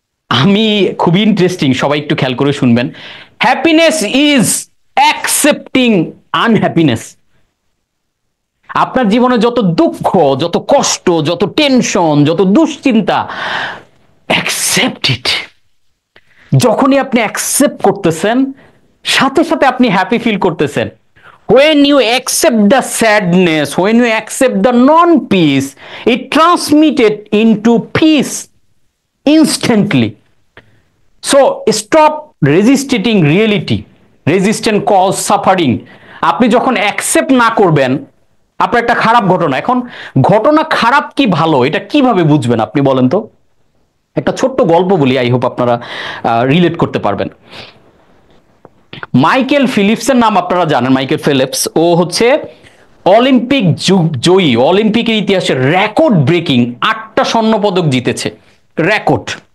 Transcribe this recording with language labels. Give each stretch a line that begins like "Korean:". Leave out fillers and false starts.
Bangla: আমি খুবই ইন্টারেস্টিং, সবাই একটু খেয়াল করে শুনবেন।
English: Happiness is accepting unhappiness.
Bangla: আপনার জীবনে যত দুঃখ, যত কষ্ট, যত টেনশন, যত দুশ্চিন্তা,
English: Accept it.
Bangla: যখনই আপনি অ্যাকসেপ্ট করতেছেন, সাথে সাথে আপনি হ্যাপি ফিল করতেছেন।
English: when you accept the sadness, when you accept the non-peace, it transmitted into peace instantly. So stop resisting reality. Resistance cause suffering.
Bangla: আপনি যখন অ্যাকসেপ্ট না করবেন, আপনার একটা খারাপ ঘটনা, এখন ঘটনা খারাপ কি ভালো এটা কিভাবে বুঝবেন আপনি বলেন তো। একটা ছোট্ট গল্প বলি,
English: I hope
Bangla: আপনারা রিলেট করতে পারবেন। মাইকেল ফিলিপসের নাম আপনারা জানেন। মাইকেল ফিলিপস, ও হচ্ছে অলিম্পিক জয়ী, অলিম্পিকের ইতিহাসে রেকর্ড ব্রেকিং 8টা স্বর্ণপদক জিতেছে, রেকর্ড।